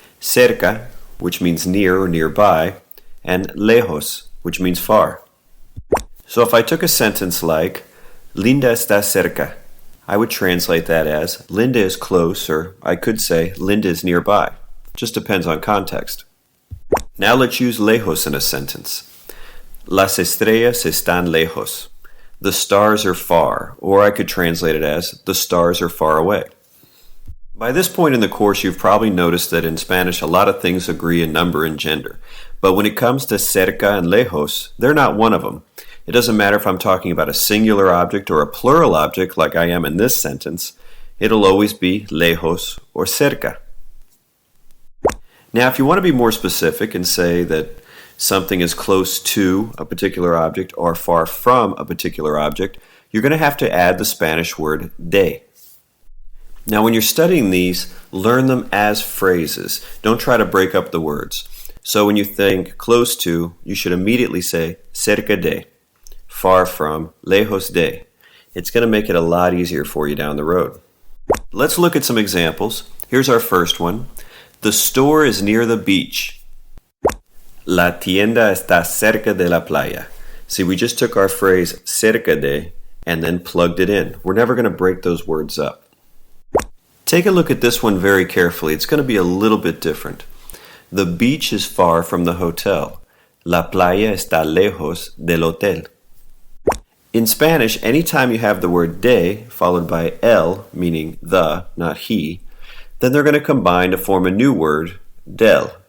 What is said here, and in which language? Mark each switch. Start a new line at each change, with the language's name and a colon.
Spanish: Cerca,
English: which means near or nearby, and
Spanish: lejos,
English: which means far. So if I took a sentence like,
Spanish: Linda está cerca,
English: I would translate that as, Linda is close, or I could say, Linda is nearby. Just depends on context. Now let's use lejos in a sentence.
Spanish: Las estrellas están lejos.
English: The stars are far, or I could translate it as, the stars are far away. By this point in the course, you've probably noticed that in Spanish, a lot of things agree in number and gender. But when it comes to cerca and lejos, they're not one of them. It doesn't matter if I'm talking about a singular object or a plural object like I am in this sentence. It'll always be lejos or cerca. Now, if you want to be more specific and say that something is close to a particular object or far from a particular object, you're going to have to add the Spanish word de. Now, when you're studying these, learn them as phrases. Don't try to break up the words. So when you think close to, you should immediately say
Spanish: cerca de,
English: far from,
Spanish: lejos de.
English: It's going to make it a lot easier for you down the road. Let's look at some examples. Here's our first one. The store is near the beach.
Spanish: La tienda está cerca de la playa.
English: See, we just took our phrase cerca de and then plugged it in. We're never going to break those words up. Take a look at this one very carefully. It's going to be a little bit different. The beach is far from the hotel.
Spanish: La playa está lejos del hotel.
English: In Spanish, anytime you have the word de followed by el, meaning the, not he, then they're going to combine to form a new word, del.